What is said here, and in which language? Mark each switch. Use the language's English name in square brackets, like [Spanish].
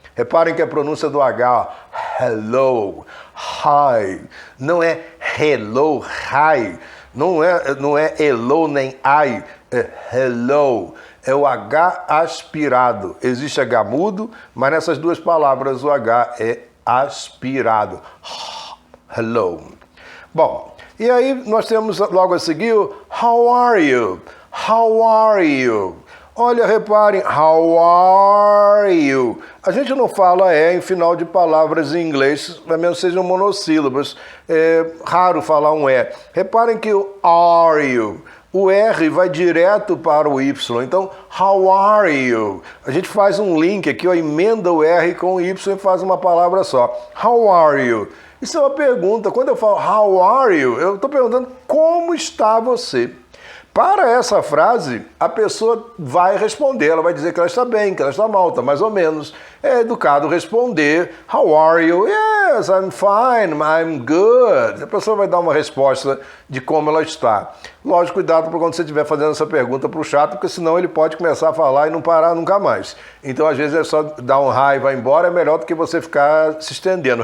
[Portuguese] Reparem que a pronúncia do H, hello, hi, não é hello, hi, não é hello nem I, é hello, é o H aspirado. Existe H mudo, mas nessas duas palavras o H é aspirado. Hello. Bom, e aí nós temos logo a seguir o [English] how are you? How are you? [Portuguese] Olha, reparem, [English] how are you? [Portuguese] A gente não fala em final de palavras em inglês, a menos que sejam monossílabos. É raro falar um E. Reparem que o are you, o R vai direto para o Y. Então, [English] how are you? [Portuguese] A gente faz um link aqui, ó, emenda o R com o Y e faz uma palavra só. [English] How are you? [Portuguese] Isso é uma pergunta. Quando eu falo [English] how are you, [Portuguese] eu estou perguntando como está você. para essa frase, a pessoa vai responder, ela vai dizer que ela está bem, que ela está mal, está mais ou menos. É educado responder, [English] how are you? Yes, I'm fine, I'm good. [Portuguese] A pessoa vai dar uma resposta de como ela está. Lógico, cuidado para quando você estiver fazendo essa pergunta para o chato, porque senão ele pode começar a falar e não parar nunca mais. Então, às vezes, é só dar um hi e vai embora, é melhor do que você ficar se estendendo.